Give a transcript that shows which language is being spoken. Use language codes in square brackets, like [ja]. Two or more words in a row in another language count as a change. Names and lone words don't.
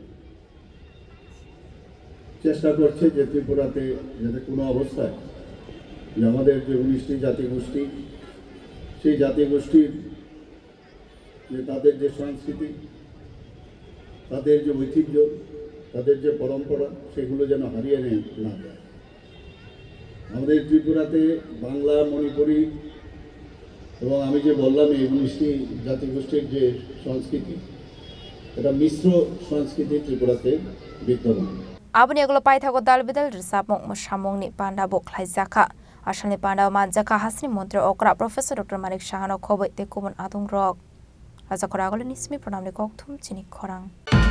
[bn] চেষ্টা করছে যে ত্রিপুরাতে যাতে কোনো অবস্থায় যে আমাদের যে 19টি জাতিগোষ্ঠী সেই জাতিগোষ্ঠীর যে তাদের যে সংস্কৃতি তাদের যে ঐতিহ্য তাদের যে পরম্পরা সেগুলো যেন হারিয়ে না যায়। আমাদের ত্রিপুরাতে বাংলা মণিপুরি এবং আমি যে বললাম এই 19টি জাতিগোষ্ঠীর যে সংস্কৃতি এটা মিশ্র সংস্কৃতি ত্রিপুরাতে বিদ্যমান। [trp] Abani Aglo Paithago Dalbidal Sapmok Mushamongni Panda Bok Klaizaka Ashalni Panda Manjaka Hasri Montri Okra Professor Dr. Marik Shahano Koboy Tekubon Adung Rock Razakhor Aglini Nismi Pranamni Kokthum Chini Khorang